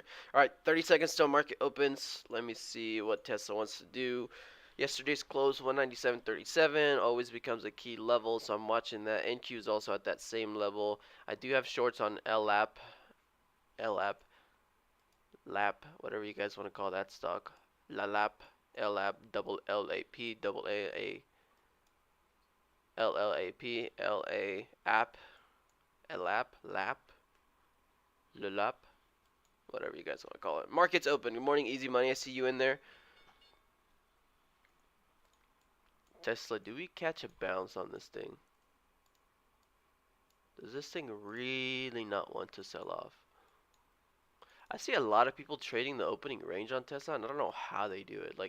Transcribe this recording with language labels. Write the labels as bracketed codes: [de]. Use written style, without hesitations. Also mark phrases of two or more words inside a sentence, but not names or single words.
[en] All right, 30 seconds till market opens. Let me see what Tesla wants to do. Yesterday's close 197.37 always becomes a key level, so I'm watching that. NQ is also at that same level. I do have shorts on LAP, LAP, LAP, whatever you guys want to call that stock. LAP, LAP, double LAP, double AA, LLAP, LA app, LAP, LAP, LAP, whatever you guys want to call it. Market's open. Good morning, Easy Money. I see you in there. Tesla, do we catch a bounce on this thing? Does this thing really not want to sell off? I see a lot of people trading the opening range on Tesla, and I don't know how they do it.